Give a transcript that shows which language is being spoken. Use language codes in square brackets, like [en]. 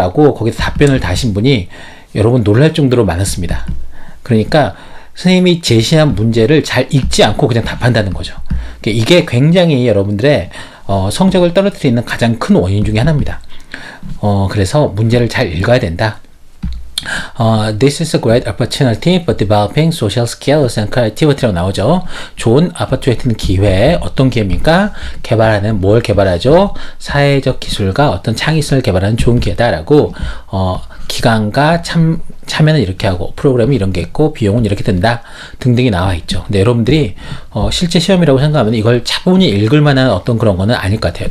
[ko] 라고 거기서 답변을 다신 분이 여러분 놀랄 정도로 많았습니다. 그러니까 선생님이 제시한 문제를 잘 읽지 않고 그냥 답한다는 거죠. 이게 굉장히 여러분들의 성적을 떨어뜨리는 가장 큰 원인 중에 하나입니다. 그래서 문제를 잘 읽어야 된다. [en] This is a great opportunity for developing social skills and creativity [ko] 라고 나오죠. 좋은 opportunity는 기회, 어떤 기회입니까? 뭘 개발하죠? 사회적 기술과 어떤 창의성을 개발하는 좋은 기회다라고, 기간과 참여는 이렇게 하고, 프로그램이 이런 게 있고, 비용은 이렇게 든다, 등등이 나와 있죠. 근데 여러분들이, 실제 시험이라고 생각하면 이걸 차분히 읽을 만한 어떤 그런 거는 아닐 것 같아요.